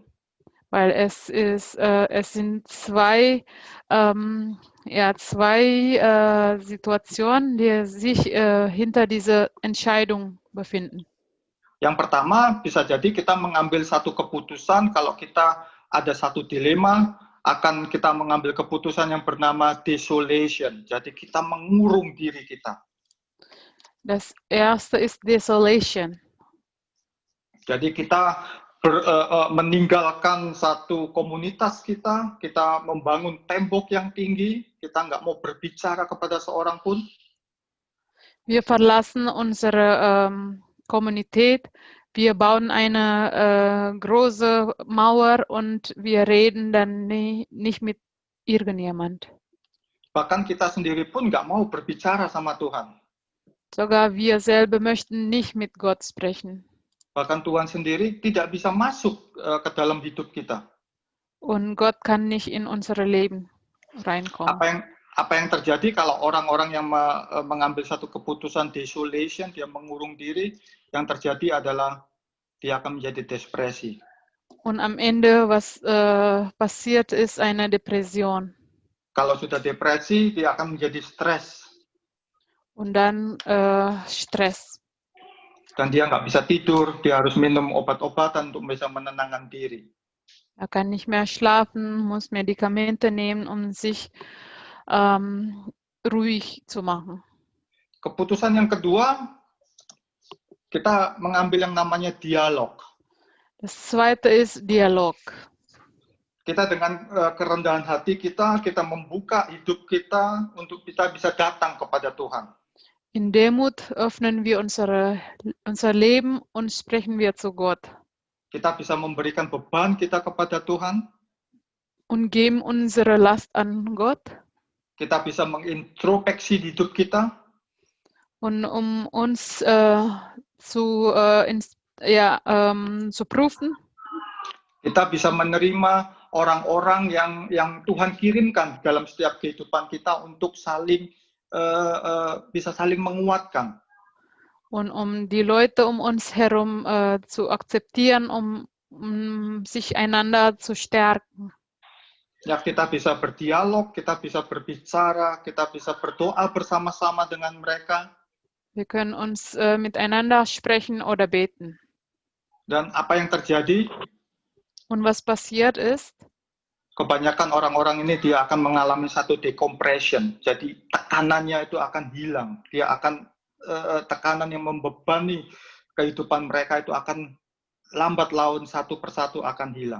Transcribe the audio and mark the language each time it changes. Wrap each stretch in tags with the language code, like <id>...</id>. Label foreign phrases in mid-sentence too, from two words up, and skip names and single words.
<de>Weil es sind zwei Situationen, die sich hinter dieser Entscheidung befinden.</de> <id>Yang pertama, bisa jadi kita mengambil satu keputusan kalau kita ada satu dilema, akan kita mengambil keputusan yang bernama desolation. Jadi kita mengurung diri kita.</id> <de>Das erste ist Desolation.</de> <id>Jadi kita meninggalkan satu komunitas kita membangun tembok yang tinggi, kita nggak mau berbicara kepada seorang pun.</id> <de>Wir verlassen unsere Kommunität, wir bauen eine große Mauer und wir reden dann nicht mit irgendjemand.</de> <id>Bahkan kita sendiri pun nggak mau berbicara sama Tuhan.</id> <de>Sogar wir selber möchten nicht mit Gott sprechen.</de> <id>Bahkan Tuhan sendiri tidak bisa masuk ke dalam hidup kita.</id> <de>Und Gott kann nicht in unsere Leben reinkommen.</de> <id>Apa yang terjadi kalau orang-orang yang mengambil satu keputusan desolation, dia mengurung diri, yang terjadi adalah dia akan menjadi depresi.</id> <de>Und am Ende, was passiert, ist eine Depression.</de> <id>Kalau sudah depresi, dia akan menjadi stres.</id> <de>Und dann Stress.</de> <id>Dan dia nggak bisa tidur, dia harus minum obat-obatan untuk bisa menenangkan diri.</id> <de>Er kann nicht mehr schlafen, muss Medikamente nehmen, um sich ruhig zu machen.</de> <id>Keputusan yang kedua, kita mengambil yang namanya dialog.</id> <de>Das zweite ist Dialog.</de> <id>Kita dengan kerendahan hati kita membuka hidup kita untuk kita bisa datang kepada Tuhan.</id> <de>In Demut öffnen wir unser Leben und sprechen wir zu Gott.</de> <id>Kita bisa memberikan beban kita kepada Tuhan.</id> <de>Und geben unsere Last an Gott.</de> <id>Kita bisa mengintrospeksi hidup kita.</id> <de>Und um uns zu prüfen.</de> <id>Kita bisa menerima orang-orang yang Tuhan kirimkan dalam setiap kehidupan kita untuk bisa saling menguatkan.</id> <de>Und um die Leute um uns herum zu akzeptieren, um sich einander zu stärken.</de> <id>Ya, kita bisa berdialog, kita bisa berbicara, kita bisa berdoa bersama-sama dengan mereka.</id> <de>Wir können uns miteinander sprechen oder beten.</de> <id>Dan apa yang terjadi?</id> <de>Und was passiert ist?</de> <id>Kebanyakan orang-orang ini dia akan mengalami satu decompression. Jadi tekanannya itu akan hilang. Dia akan tekanan yang membebani kehidupan mereka itu akan lambat laun satu persatu akan hilang.</id>